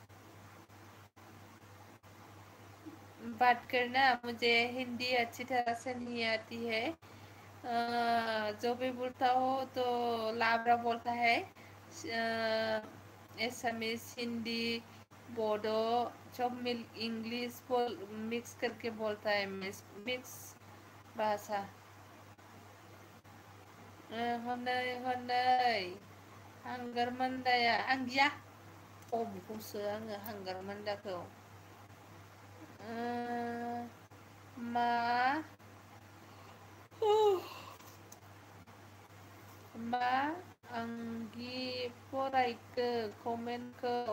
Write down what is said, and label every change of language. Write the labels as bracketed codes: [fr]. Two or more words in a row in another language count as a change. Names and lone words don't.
[hi] बात करना, मुझे हिंदी अच्छी तरह से नहीं आती है। जो भी बोलता हो तो लाबरा बोलता है। एसामीज, हिंदी, बोडो सब इंग्लिश मिक्स करके बोलता है, मिक्स भाषा। [brx] हनै हनै हांगार मान्दाया आं गैया, हमखौसो आङो हांगार मान्दाखौ। मा मा आंगि फरायखो कमेन्टखौ?